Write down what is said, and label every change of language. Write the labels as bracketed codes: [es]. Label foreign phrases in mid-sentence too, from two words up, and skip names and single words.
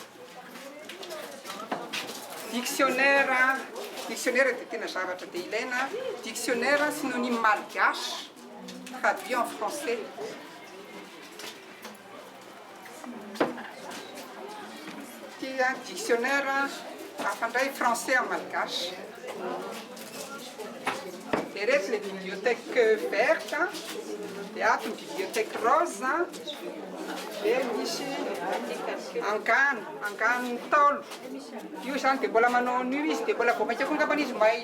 [mg] Dictionnaire dia tena zavatra dia ilaina. [fr] Dictionnaire synonyme malgache traduit en français. [mg] Tia dictionnaire afandray [fr] français en malgache. [mg] Dia reto le bibliothèque verte, dia ato ny bibliothèque rose, dia misy angano taolo. Io zany dia mbola manao an'io izy dia mbola vao maika koa angambany izy mahay.